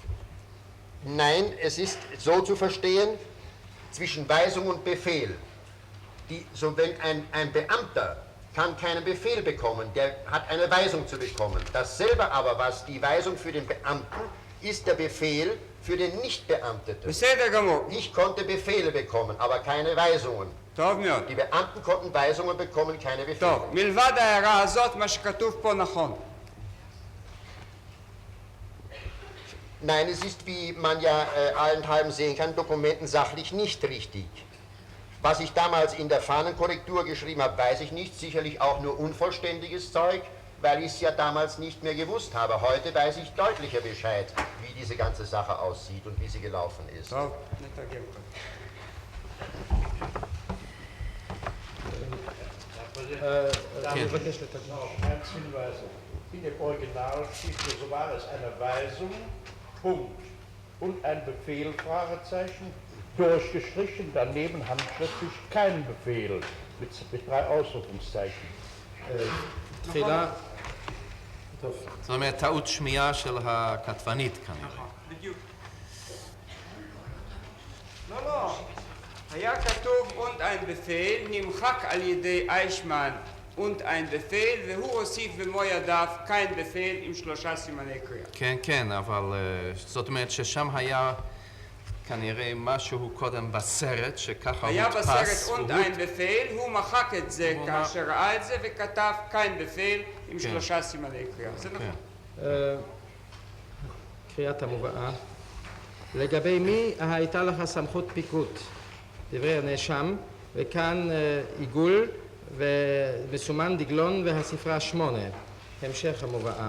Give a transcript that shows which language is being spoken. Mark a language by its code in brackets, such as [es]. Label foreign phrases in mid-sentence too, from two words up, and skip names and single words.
[de] Nein, es ist so zu verstehen, zwischen Weisung und Befehl So wenn ein Beamter kann keinen Befehl bekommen, der hat eine Weisung zu bekommen. Dasselbe aber, was die Weisung für den Beamten, ist der Befehl für den Nichtbeamteten. [he] בסדר גמור. [de] Ich konnte Befehle bekommen, aber keine Weisungen. [he] טוב מאוד. [de] Die Beamten konnten Weisungen bekommen, keine Befehle. [he] טוב, מלבד ההערה הזאת, מה שכתוב פה נכון. [de] Nein, es ist, wie man ja allenthalben sehen kann, dokumentensachlich nicht richtig. Was ich damals in der Fahnenkorrektur geschrieben habe, weiß ich nicht. Sicherlich auch nur unvollständiges Zeug, weil ich es ja damals nicht mehr gewusst habe. Heute weiß ich deutlicher Bescheid, wie diese ganze Sache aussieht und wie sie gelaufen ist. [he] טוב, נתרגם קודם. אני מבקש לתקן. [de] Als Hinweise. In dem Original steht hier, so war es eine Weisung, Punkt, und ein Befehl, Fragezeichen, durchgestrichen, daneben handschriftlich kein Befehl, mit 3 Ausrufungszeichen. [he] תחילה, טוב, זאת אומרת, טעות שמיעה של הכתבנית כנראה. בדיוק. לא, לא. היה כתוב [de] und ein Befehl, [he] נמחק על ידי איישמן [de] und ein Befehl, [he] והוא הוסיף במו ידיו [de] kein Befehl [he] עם 3 סימני קריאה. כן, כן, אבל זאת אומרת ששם היה כנראה משהו קודם בסרט, שככה היה הודפס. בסרט [de] und ein Befehl, [he] הוא מחק את זה כאשר ראה את זה וכתב [de] kein Befehl [he] עם כן. 3 סימני קריאה. זה נכון. קריאת המובאה. לגבי מי הייתה לך סמכות פיקוד? דברי הנאשם, וכאן עיגול ומסומן דגלון והספרה 8, המשך המובאה.